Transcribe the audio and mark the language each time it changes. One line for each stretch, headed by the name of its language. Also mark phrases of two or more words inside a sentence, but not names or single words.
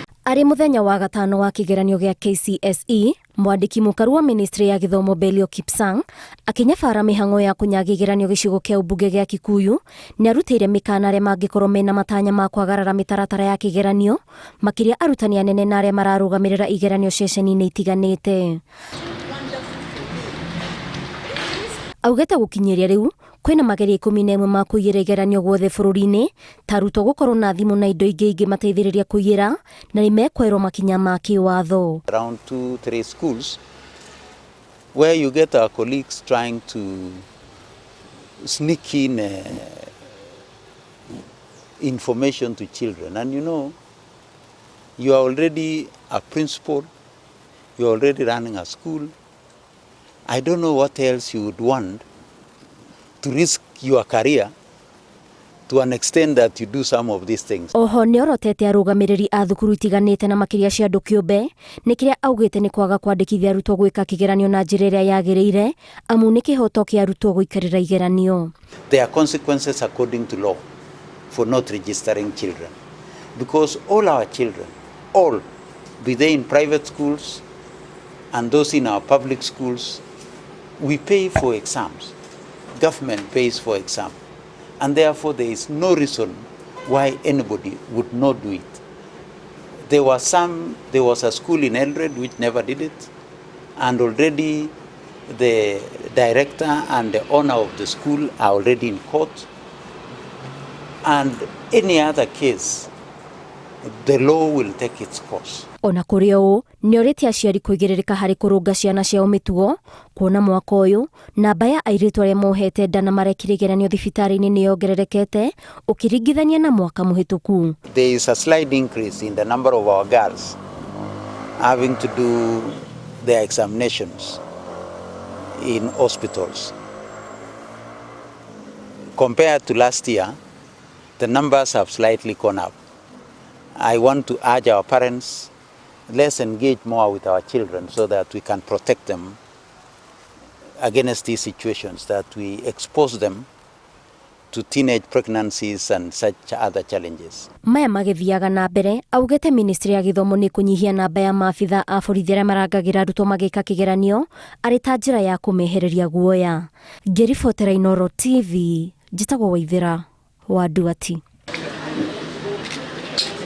Kikuyu: Arĩ mũthenya wa gatano wa kĩgeranio gĩa KCSE, mwandĩki mũkaru wa Ministry ya Gĩthomo Belio Kipsang akinyabara mĩhang'o ya kũnyaga igeranio gĩcigo kĩa ũmbunge gĩa Kikuyu nĩarutĩire mĩkana arĩa mangĩkorwo mena matanya ma kwagarara mĩtaratara ya kĩgeranio, makĩria arutani anene na arĩa mararũgamĩrĩra igeranio ceceni-inĩ itiganĩte. Augĩte gũkinyĩria rĩu kwĩna mageria 11 ma kũiyĩra igeranio guothe bũrũri-inĩ, ta arutwo gũkorwo na thimũ na indo ingĩ mateithĩrĩria kũiyĩra na nĩmekwerwo makinya ma kĩwatho.
English: Around 2-3 schools where you get our colleagues trying to sneak in information to children, and you are already a principal, you are already running a school. I don't know what else you would want to risk your career to an extent that you do some of these things.
Kikuyu: Oho nĩorotete arũgamĩrĩri a thukuru itiganĩte na makĩria cia andũ kĩũmbe nĩ kĩrĩa augĩte nĩ kwaga kwandĩkithia arutwo gwĩka kĩgeranio na njĩra ĩrĩa yagĩrĩire, amu nĩ kĩhoto kĩa arutwo gũikarĩra igeranio.
English: There are consequences according to law for not registering children, because all our children, all, be they in private schools and those in our public schools, we pay for exams. Government pays for exam, and therefore there is no reason why anybody would not do it. There was a school in Eldred which never did it, and already the director and the owner of the school are already in court, and any other case, the law will take its course.
Kikuyu: Ona kũrĩ ũũ nĩorĩtie aciari kũigĩrĩrĩka harĩ kũrũnga ciana ciao mĩtugo, kuona mwaka ũyũ namba ya airĩtu arĩa mohete nda na marekĩra igeranio thibitarĩ-inĩ nĩyongererekete ũkĩringithania na mwaka mũhĩtũku.
English: There is a slight increase in the number of our girls having to do their examinations in hospitals. Compared to last year, the numbers have slightly gone up. I want to urge our parents, let's engage more with our children so that we can protect them against these situations, that we expose them to teenage pregnancies and such other challenges.
Kikuyu: Maya magĩthiaga na mbere, augĩte Ministry ya Gĩthomo nĩ kũnyihia namba ya maabitha a borithi arĩa marangagĩra arutwo magĩka kĩgeranio arĩ ta njĩra ya kũmehereria guoya. Ngĩribotera Inooro TV, njĩtagwo Waithĩra wa Nduati.